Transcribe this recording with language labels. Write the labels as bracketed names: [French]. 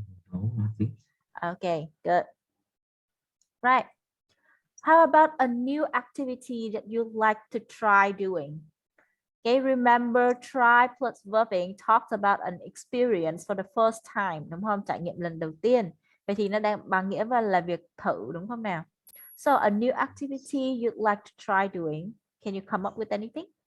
[English] No, nothing. Okay, good. Right. How about a new activity that you like to try doing? Okay, remember try plus verbing talks about an experience for the first time, [Vietnamese] đúng không? Trải nghiệm lần đầu tiên. Vậy thì nó đang bằng nghĩa là việc thử, đúng không nào? [English] So a new activity you'd like to try doing. Can you come up with anything?